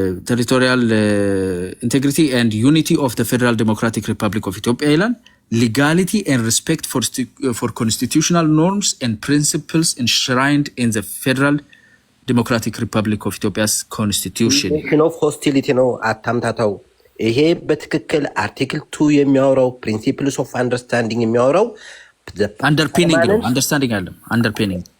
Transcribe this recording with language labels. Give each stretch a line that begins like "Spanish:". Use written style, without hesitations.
English: territorial integrity and unity of the Federal Democratic Republic of Ethiopia
Amharic: ይላል
English: legality and respect for constitutional norms and principles enshrined in the Federal Democratic Republic of Ethiopia's constitution of hostility
Amharic: ነው አታምታታው ይሄ በትክክል አርቲክል 2 የሚያወራው
English: principles of understanding
Amharic: የሚያወራው
English: underpinning
Amharic: ነው
English: understanding
Amharic: አይደለም
English: underpinning